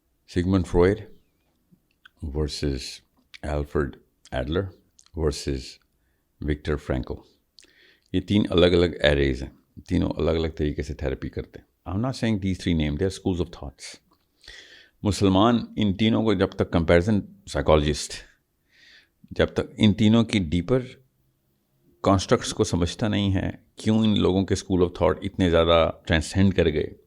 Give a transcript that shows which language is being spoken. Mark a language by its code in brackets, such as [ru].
[ur] Sigmund Freud versus Alfred Adler versus Viktor Frankl. یہ 3 الگ الگ ایریز ہیں، تینوں الگ الگ طریقے سے تھیراپی کرتے ہیں. [en] I'm not saying these 3 names, they are schools of thoughts. [ur] مسلمان ان تینوں کو جب تک کمپیریزن سائیکالوجسٹ جب تک ان تینوں کی ڈیپر کانسٹرکٹس کو سمجھتا نہیں ہے، کیوں ان لوگوں کے اسکول آف تھاٹ اتنے زیادہ ٹرانسینڈ کر گئے.